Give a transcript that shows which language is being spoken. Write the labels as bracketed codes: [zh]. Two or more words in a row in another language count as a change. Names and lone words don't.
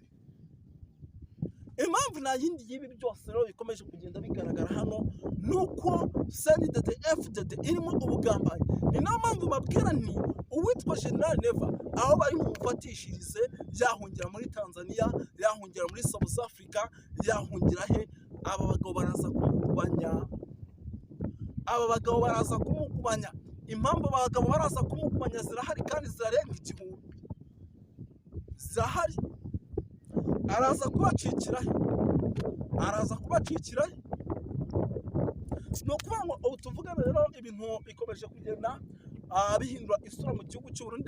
[rw] Impamvu nta yindi y'ibi byose rero bikomeje kugenda bigaragara hano nuko CNDD-FDD irimo ubugambanyi. Ni nayo mpamvu babwira nti uwitwa General Neva aho bari mufatishirize yahungira muri Tanzania, yahungira muri South Africa, yahungira he? Aba bagabo baraza kumugubanya. Impamvu abagabo baraza kumugubanya zirahari kandi zirarenga igihumbi. Zirahari. Araza kubacikira he? No kuvuga ngo ubu tuvugana rero ibintu bikomeje kugenda bihindura isura mu gihugu cy'u Burundi.